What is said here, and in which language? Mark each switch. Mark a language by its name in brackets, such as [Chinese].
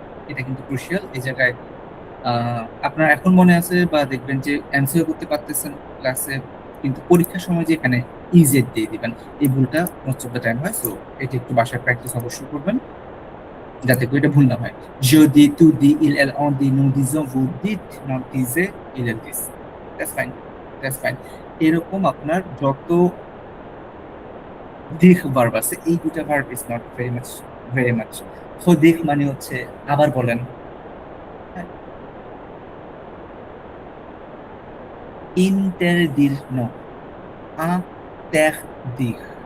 [Bangla] এটা কিন্তু ক্রুশিয়াল, এই জায়গায় আপনার এখন মনে আছে বা দেখবেন যে এমসিকিউ করতে পারতেছেন ক্লাসে, কিন্তু পরীক্ষার সময় যে এখানে ইজেড দিয়ে দিবেন, এই ভুলটা মোস্ট অফ দ্য টাইম হয়। সো এটা একটু বাসায় প্র্যাকটিস অবশ্যই করবেন যাতে করে এটা ভুল না হয়। [French] Je dis, tu dis, il, elle, on dit, nous disons, vous dites, non disez, il, elle disent. [English] That's fine. That's fine. [Bangla] এরকম আপনার যত দিক ভার্ব আছে, এই দুটা verb [English] Is not very much. [Bangla] So দিক মানে হচ্ছে আবার বলেন। [French] Interdire, no. Interdire.